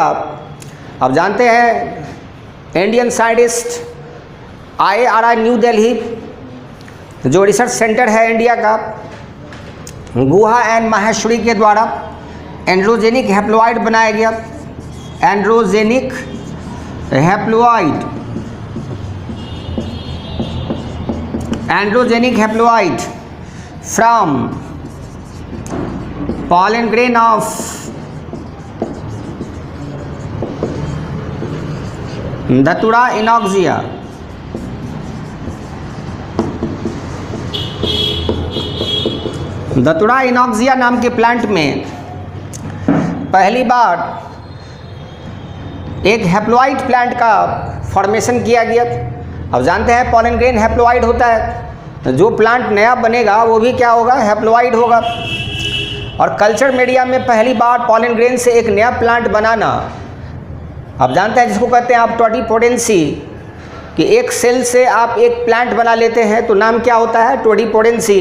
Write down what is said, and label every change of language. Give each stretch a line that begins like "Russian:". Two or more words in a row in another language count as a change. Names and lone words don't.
Hindi: अब जानते हैं
English: Indian scientist
Hindi: IIRI न्यू दिल्ली, जो
English: research center
Hindi: है इंडिया का, गुहा एंड माहेश्वरी के द्वारा
English: androgenic haploid
Hindi: बनाया गया।
English: androgenic haploid, androgenic haploid from pollen grain of Datura inoxia.
Hindi: दतुड़ा इनॉक्सिया नाम के प्लांट में पहली बार एक
English: haploid plant
Hindi: का फॉर्मेशन किया गया। अब जानते हैं
English: pollen grain
Hindi: हैप्लॉइड होता है, जो प्लांट नया बनेगा वो भी क्या होगा, हैप्लॉइड होगा। और
English: culture media
Hindi: में पहली बार
English: pollen grain
Hindi: से एक नया प्लांट बनाना, आप जानते हैं जिसको कहते हैं आप टोडिपोटेंसी, कि एक सेल से आप एक प्लांट बना लेते हैं तो नाम क्या होता है, टोडिपोटेंसी।